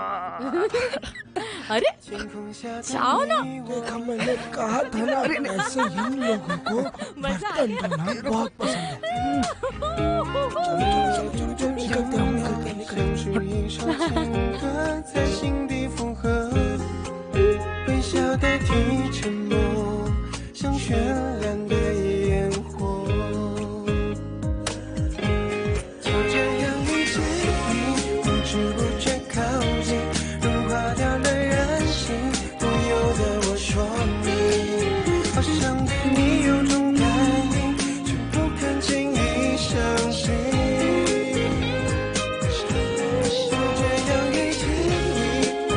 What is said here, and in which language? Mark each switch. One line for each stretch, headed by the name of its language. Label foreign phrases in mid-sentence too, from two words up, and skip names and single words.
Hindi: अरे जाओ ना। देखा, मैंने कहा था ना, ऐसे यंग लोगों को बर्तन धोना बहुत पसंद है। चलो निकलते हैं।
Chinese: 在心底附和，微笑代替沉默，像绚烂的烟火。就这样遇见你，不知不觉靠近，融化掉了人性，不由得我说你，好像对你有种感应，却不敢轻易相信。就这样遇见你。